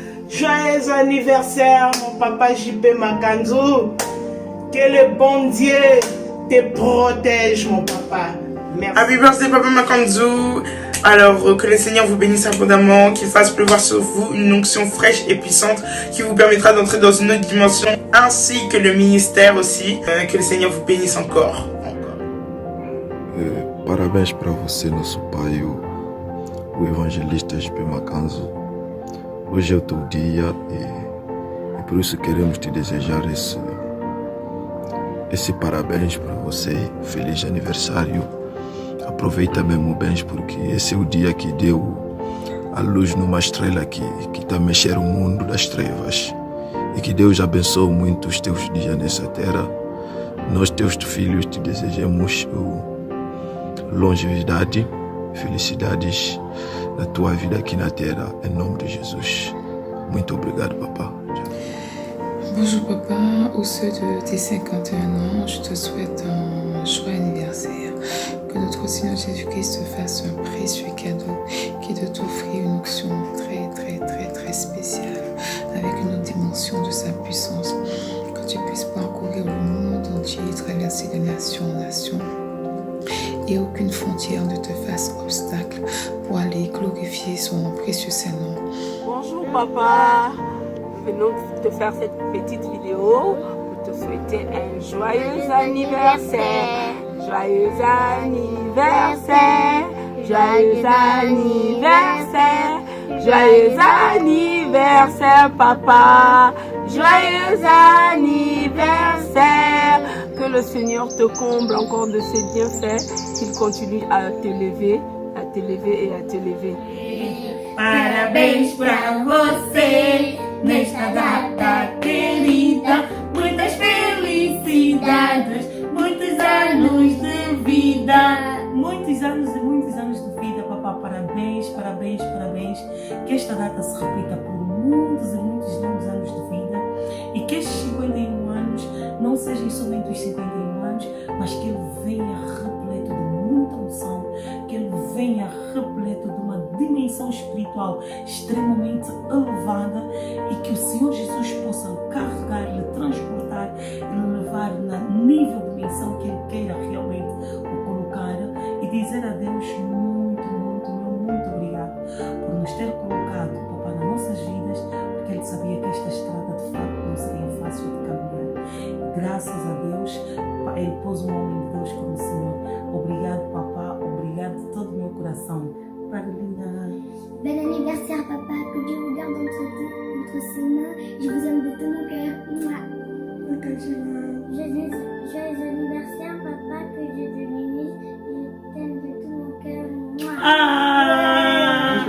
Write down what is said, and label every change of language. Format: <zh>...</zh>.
<fr>Joyeux anniversaire mon papa JP Makanzou, que le bon Dieu te protège mon papa. Merci.</fr> <en>Happy birthday papa Makanzou.</en> <fr>Alors, que le Seigneur vous bénisse abondamment, qu'il fasse pleuvoir sur vous une onction fraîche et puissante qui vous permettra d'entrer dans une autre dimension, ainsi que le ministère aussi. Que le Seigneur vous bénisse encore.</fr> <pt>Parabéns para você, nosso pai, o evangelista JP Makanzou. Hoje é o teu dia e por isso queremos te desejar esse parabéns para você. Feliz aniversário. Aproveita mesmo bem, porque esse é o dia que deu a luz numa estrela que está mexendo o mundo das trevas. E que Deus abençoe muito os teus dias nessa terra. Nós, teus filhos, te desejamos longevidade, felicidades na tua vida aqui na terra, em nome de Jesus. Muito obrigado, papá.</pt> <fr>Bonjour papa, au seuil de tes 51 ans, je te souhaite un joyeux anniversaire. Que notre Seigneur Jésus-Christ te fasse un précieux cadeau qui est de t'offrir une onction très spéciale avec une autre dimension de sa puissance. Que tu puisses parcourir le monde entier et traverser de nation en nation et aucune frontière ne te fasse obstacle pour aller glorifier son précieux Saint-Nom. Bonjour papa, nous venons te faire cette petite vidéo pour te souhaiter un joyeux anniversaire. Joyeux anniversaire, joyeux anniversaire, joyeux anniversaire papa, joyeux anniversaire. Que le Seigneur te comble encore de ses bienfaits, qu'il continue à t'élever, à t'élever et à t'élever.</fr> <pt>Parabéns pra você nesta data querida, muitas felicidades, muitos anos de vida. Muitos anos e muitos anos de vida, papá. Parabéns, parabéns, parabéns. Que esta data se repita por muitos e muitos longos anos de vida e que estes 51 anos não sejam somente os 51 anos, mas que ele venha repleto de muita unção, que ele venha repleto de uma dimensão espiritual extremamente elevada e que o Senhor Jesus possa carregar, lhe transportar e lhe levar na nível de dimensão que ele queira realmente o colocar e dizer a Deus muito obrigado por nos ter colocado, papá, nas nossas vidas, porque ele sabia que esta estrada de facto não seria fácil de caminhar. Graças a Deus, ele pôs um homem de Deus como o Senhor. Obrigado, papá, obrigado de todo o meu coração.</pt> <fr>Bel anniversaire, papa, que Dieu vous garde entre ses mains. Je vous aime de tout mon cœur. Joyeux anniversaire, papa, que Dieu te bénisse. Je t'aime de tout mon cœur.</fr>